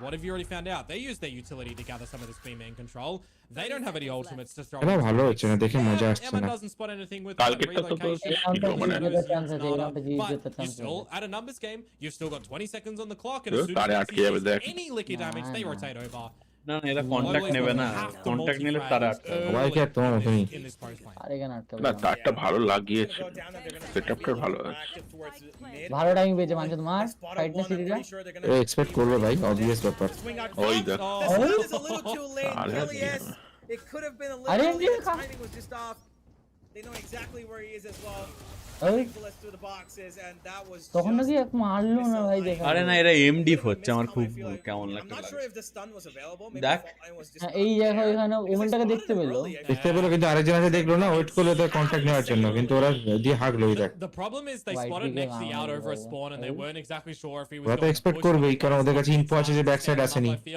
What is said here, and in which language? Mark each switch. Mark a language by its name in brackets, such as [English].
[English] What have you already found out? They use their utility to gather some of this B-man control. They don't have any ultimates to throw. Emma doesn't spot anything with relocation. But you still, at a numbers game, you've still got 20 seconds on the clock, and as soon as you see any liquid damage, they rotate over. [Bangla] না না এরা contact নেবে না contact নিলে তারা আটকাবে সবাই কি তোমার মতই না তারটা ভালো লাগিয়েছে সেটআপটা ভালো আছে ভালো টাইম পেয়েছে মানুষ তোমার ফাইটটা সিরিজটা এক্সপেক্ট করবে ভাই অবভিয়াস ব্যাপার ওই দেখ [English] It could have been a little bit, the timing was just off. They know exactly where he is as well. Through the boxes, and that was [Bangla] তখন নাকি এক মারলো না ভাই দেখা আরে না এরা এমডি হচ্ছে আমার খুব কেমন লাগছে [English] I'm not sure if the stun was available. [Bangla] দেখ এই জায়গা এখানে ওমেনটাকে দেখতে পেলো কিন্তু আরেকজন আছে দেখলো না ওয়েট করলো তো কন্টাক্ট নেওয়ার জন্য কিন্তু ওরা দিয়ে হাগলো দেখ [English] The problem is they spotted Nexi out over a spawn and they weren't exactly sure if he was going to [Bangla] expect করবে কারণ ওদের কাছে ইনফো আছে যে ব্যাক সাইড আসেনি